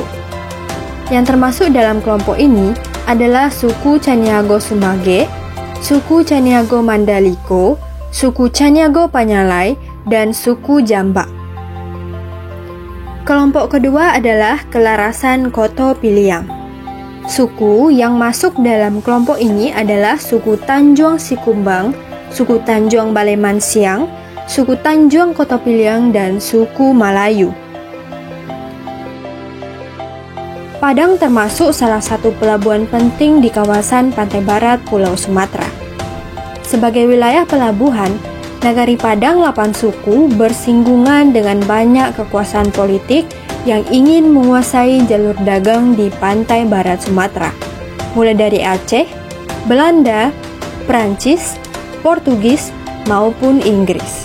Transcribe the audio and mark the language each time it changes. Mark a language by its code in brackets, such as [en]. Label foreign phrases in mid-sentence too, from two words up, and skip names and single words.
[id] Yang termasuk dalam kelompok ini adalah suku Caniago Sumage, suku Caniago Mandaliko, suku Caniago Panyalai, dan suku Jamba. Kelompok kedua adalah kelarasan Koto Piliang. Suku yang masuk dalam kelompok ini adalah suku Tanjuang Sikumbang, suku Tanjuang Baleman Siang, suku Tanjuang Koto Piliang, dan suku Malayu. Padang termasuk salah satu pelabuhan penting di kawasan pantai barat Pulau Sumatera. Sebagai wilayah pelabuhan, Nagari Padang 8 suku bersinggungan dengan banyak kekuasaan politik yang ingin menguasai jalur dagang di pantai barat Sumatera, mulai dari Aceh, Belanda, Prancis, Portugis, maupun Inggris.